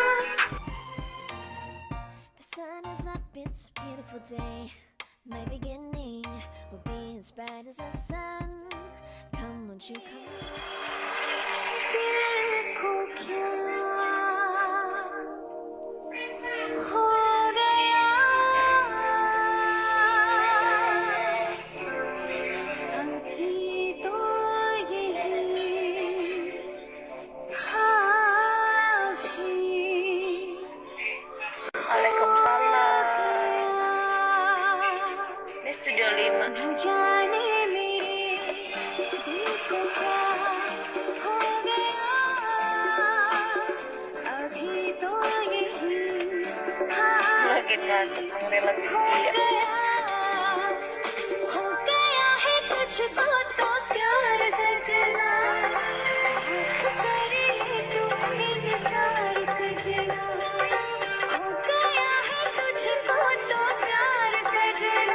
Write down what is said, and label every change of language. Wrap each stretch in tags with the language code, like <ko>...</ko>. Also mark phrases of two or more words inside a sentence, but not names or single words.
<en>The sun is up, it's a beautiful day. My beginning will be as bright as the sun. Come, won't you come?</en> <hi>देखो क्या हो गया, अभी तो यही था भी।</hi> <id>Waalaikumsalam. Ini Studio 5.</id> <hi>न जाने मेरे दिल को क्या हो गया, अभी तो यही था</hi> <id>Makin ngantuk dengerin lagu</id> <hi>हो</hi> <id>dia.</id> <hi>गया है कुछ तो प्यार सजना। हाथ कर ले तू इनकार सजना। हो गया है कुछ तो प्यार सजना।</hi>